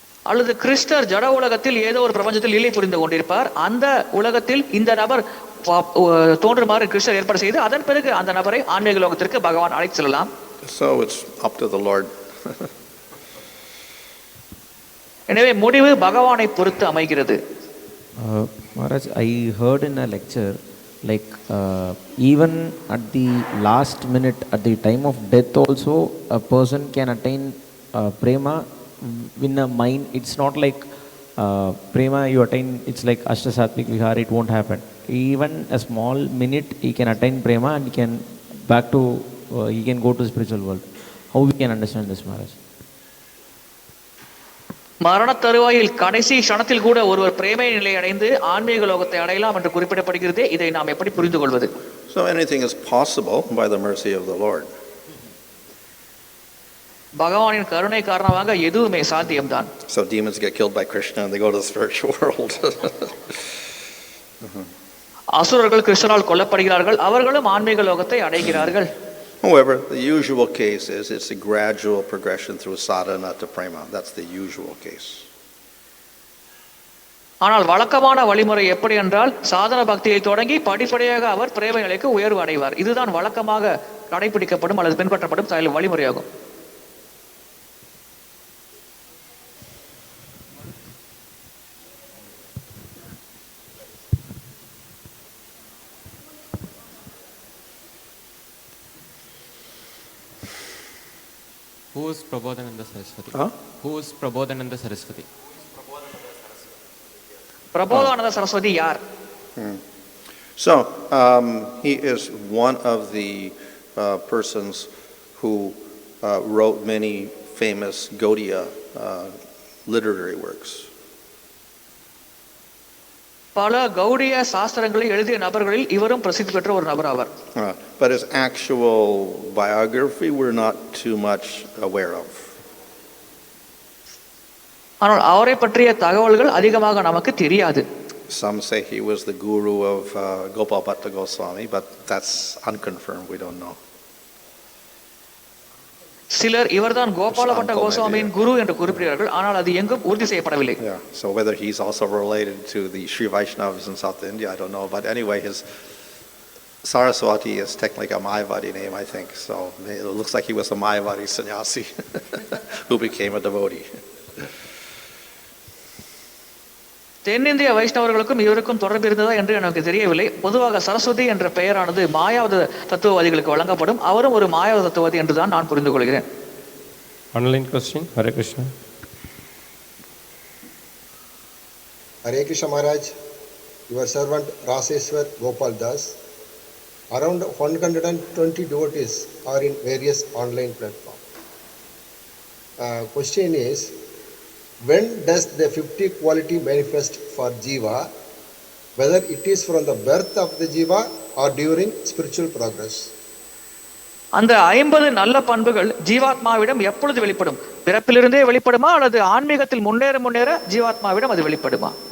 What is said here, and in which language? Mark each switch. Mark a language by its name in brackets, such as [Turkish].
[Tamil] அல்லது கிருஷ்ணர் ஜட உலகத்தில் ஏதோ ஒரு பிரபஞ்சத்தில் லீலை புரிந்து கொண்டிருப்பார், அந்த உலகத்தில் இந்த நபர் தோன்றுமாறு கிருஷ்ணர் ஏற்பாடு செய்து அதன் பிறகு அந்த நபரை ஆன்மீக லோகத்திற்கு பகவான் அழைத்து செல்லலாம். [English] So it's up to the Lord. [Tamil] எனவே முடிவு பகவானை பொறுத்து அமைகிறது. [English] Maharaj, I heard in a lecture, like even at the last minute, at the time of death also, a person can attain prema in a mind. It's not like prema you attain, it's like ashtasattvik vihara, it won't happen. Even a small minute he can attain prema and he can back to he can go to the spiritual world. How we can understand this, Maharaj? [Tamil] மரண தருவாயில் கடைசி க்ஷணத்தில் கூட ஒருவர் பிரேமை நிலை அடைந்து ஆன்மீக லோகத்தை அடையலாம் என்று குறிப்பிடப்படுகிறது. இதை நாம் எப்படி புரிந்து கொள்வது? [English] So anything is possible by the mercy of the Lord. [Tamil] பகவானின் கருணை காரணமாக எதுவுமே சாத்தியம்தான். [English] So demons get killed by Krishna and they go to the spiritual world. [Tamil] அசுரர்கள் கிருஷ்ணரால் கொல்லப்படுகிறார்கள், அவர்களும் ஆன்மீக லோகத்தை அடைகிறார்கள். [English] However, the usual case is it's a gradual progression through sadhana to prema. That's the usual case. [Tamil] ஆனால் வழக்கமான வழிமுறை எப்படி என்றால் சாதன பக்தியை தொடங்கி படிப்படியாக அவர் பிரேம நிலைக்கு உயர்வு அடைவார். இதுதான் வழக்கமாக கடைபிடிக்கப்படும் அல்லது பின்பற்றப்படும் வழிமுறையாகும். [English] Who is Prabodhananda Saraswati? Huh? Who is Prabodhananda Saraswati? [Tamil] Prabodhananda Saraswati யார்? [English] So he is one of the persons who wrote many famous Gaudiya literary works. [Tamil] பல கௌடிய சாஸ்திரங்களை எழுதிய நபர்களில் இவரும் பிரசித்தி பெற்ற ஒரு நபர் ஆவார். [English] But his actual biography we're not too much aware of. [Tamil] ஆனால் அவரை பற்றிய தகவல்கள் அதிகமாக நமக்கு தெரியாது. [English] Some say he was the guru of Gopal Bhatta Goswami, but that's unconfirmed, we don't know. [Tamil] சிலர் இவர்தான் கோபாலபட்ட கோஸ்வாமியின் குரு என்று குறிப்பிடுகிறார்கள், ஆனால் அது எங்கும் உறுதி செய்யப்படவில்லை. [English] Yeah, so whether he's also related to the Sri Vaishnavas in South India, I don't know. But anyway, his Saraswati is technically a Mayavadi name, I think. So it looks like he was a Mayavadi sannyasi who became a devotee. [Tamil] தென்னிந்திய வைஷ்ணவர்களுக்கும் இவருக்கும் தொடர்பு இருந்ததா என்று எனக்கு தெரியவில்லை. பொதுவாக சரஸ்வதி என்ற பெயரானது மாயாவத தத்துவவாதிகளுக்கு வழங்கப்படும். அவரும் ஒரு மாயாவத தத்துவவாதி என்றுதான் நான் புரிந்து கொள்கிறேன். [English] Online question. Hare Krishna. Hare Krishna Maharaj, your servant Raseswar Gopal Das. Around 120 devotees are in various online platforms. Question is, when does the 50 quality manifest for Jiva, whether it is from the birth of the Jiva or during spiritual progress? [Tamil] அந்த 50 நல்ல பண்புகள் ஜீவாத்மாவிடம் எப்பொழுது வெளிப்படும்? பிறப்பிலிருந்தே வெளிப்படுமா அல்லது ஆன்மீகத்தில் முன்னேற ஜீவாத்மாவிடம் அது வெளிப்படுமா?